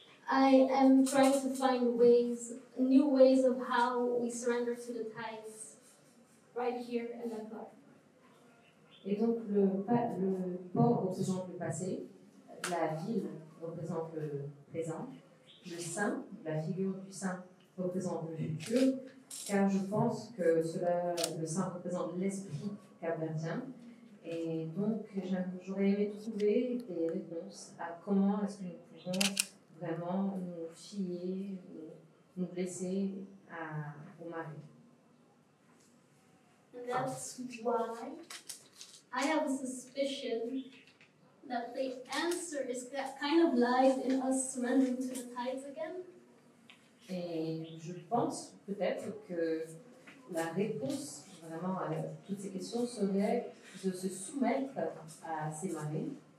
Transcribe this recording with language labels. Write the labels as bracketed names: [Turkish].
[English] I am trying to find new ways of how we surrender to the tides right here in Dakar. [French] Et donc le port représente le passé, la ville représente le présent, le saint, la figure du saint représente le futur, car je pense que le saint représente l'esprit capverdien. Et donc j'aurais aimé trouver des réponses à comment est-ce que nous pouvons vraiment nous fier, nous blesser au mari. [English] And that's why I have a suspicion that the answer is that kind of lies in us surrendering to the tides again. [French] Et je pense peut-être que la réponse vraiment à toutes ces questions serait de se soumettre à ces marées.